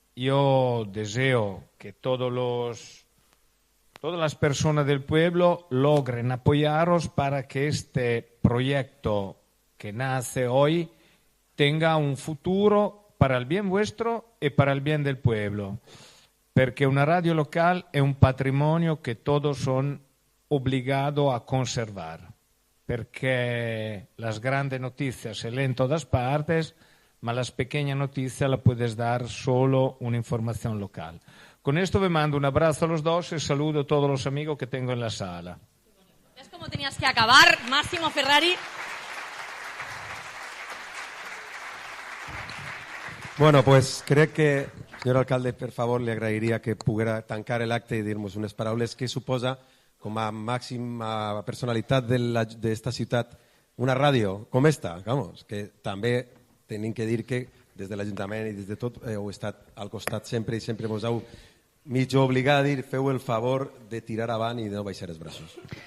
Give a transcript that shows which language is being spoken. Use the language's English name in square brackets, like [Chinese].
[Spanish] Yo deseo que todas las personas del pueblo logren apoyaros para que este proyecto que nace hoy tenga un futuro para el bien vuestro y para el bien del pueblo. [Italian] Perché [Spanish] una radio local [Italian] è [Spanish] un patrimonio che todos son obligados a conservar. [Italian] Perché [Spanish] las grandes noticias se leen en todas partes, [Italian] ma [Spanish] las pequeñas noticias las puedes dar solo una información local. Con esto me mando un abrazo a los dos y saludo a todos los amigos que tengo en la sala. ¿Ves cómo tenías que acabar, Máximo Ferrari? [Catalan] Bueno, pues crec que, senyor alcalde, per favor, li agrairia que poguera tancar l'acte i dir-nos unes paraules que suposa, com a màxima personalitat d'esta ciutat, una ràdio com esta, [Spanish] vamos, [Catalan] que també tenim que dir que des de l'Ajuntament i des de tot heu estat al costat sempre i sempre vos heu mig obligat a dir feu el favor de tirar avant i de no baixar els braços.